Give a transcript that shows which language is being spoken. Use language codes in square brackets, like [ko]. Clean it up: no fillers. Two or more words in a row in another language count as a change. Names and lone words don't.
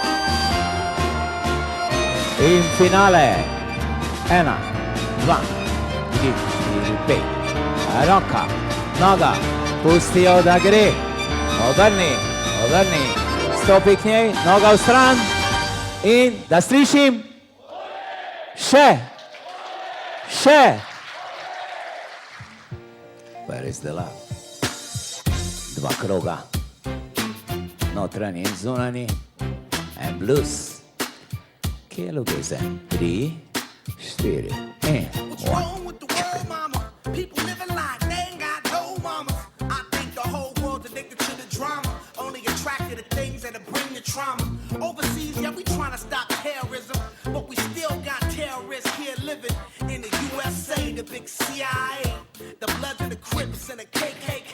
[sl] In finale. 1, 2, 3, 4, 5. Roka, noga, pustijo da gre. Obrni, obrni. Stopi k njej, noga v stran in da slišim. Še. [en] Where is the love? [sl] 2 kroga. Notranji in zunanji. En blues. Kje je ljubezen? 3, 4 in 1. [en] Wrong with the world, mama? People living like they ain't got no mama. I think the whole world's addicted to the drama, only attracted to things that'll bring the trauma. Overseas, yeah, we trying to stop terrorism, but we still got terrorists here living in the USA, the big CIA, the Bloods and the Crips and the KKK.